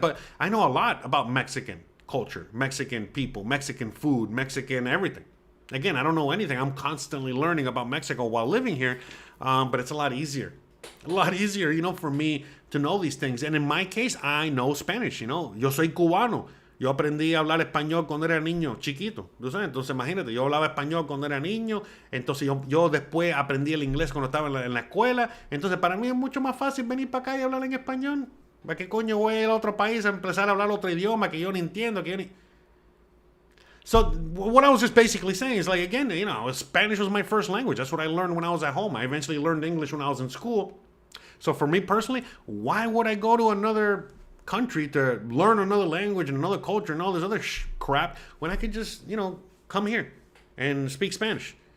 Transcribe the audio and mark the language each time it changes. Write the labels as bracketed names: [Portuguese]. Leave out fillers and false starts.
[English] But I know a lot about Mexican culture, Mexican people, Mexican food, Mexican everything. Again, I don't know anything. I'm constantly learning about Mexico while living here, but it's a lot easier, you know, for me to know these things. And in my case, I know Spanish, you know. [Spanish] Yo soy cubano. Yo aprendí a hablar español cuando era niño, chiquito. ¿Tú sabes? Entonces, imagínate, yo hablaba español cuando era niño. Entonces, yo después aprendí el inglés cuando estaba en la escuela. Entonces, para mí es mucho más fácil venir para acá y hablar en español. ¿Para qué coño voy a ir a otro país a empezar a hablar otro idioma que yo no entiendo? [English] So what I was just basically saying is, like, again, you know, Spanish was my first language. That's what I learned when I was at home. I eventually learned English when I was in school. So for me personally, why would I go to another country to learn another language and another culture and all this other crap when I could just, come here and speak Spanish.